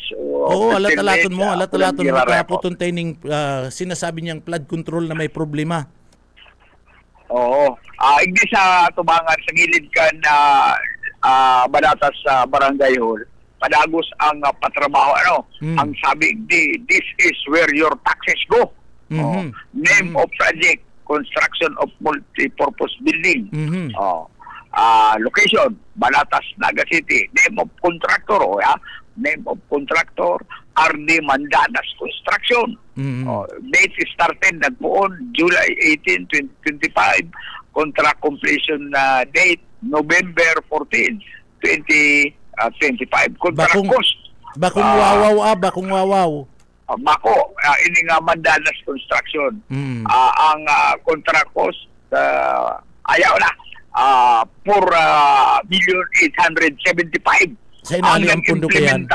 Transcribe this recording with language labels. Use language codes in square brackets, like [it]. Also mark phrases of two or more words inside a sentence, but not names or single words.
[bik] Oo, alat-alaton mo. Alat-alaton mo. [tl] Kaputun tayo ng sinasabi niyang flood control na may problema. Oo. [bik] Hindi sa tubangan, sa gilid ka na banatas sa barangay hall, padagos ang patrabaho. Ang sabi, [en] this is where your taxes go. Name of project, construction of multi-purpose building. Location, Banatas, Naga City. Name of contractor, name of contractor, RD Mandanas Construction. Date started, nagpuon, July 18, 2025. Contract completion date, November 14, 2025. Contract cost. [bik] Bakong wawaw. Bako, ini nga Mandanas Construction. Ang contract cost, ayaw na. 4,875,000. Sa inaling ang pundo ko yan?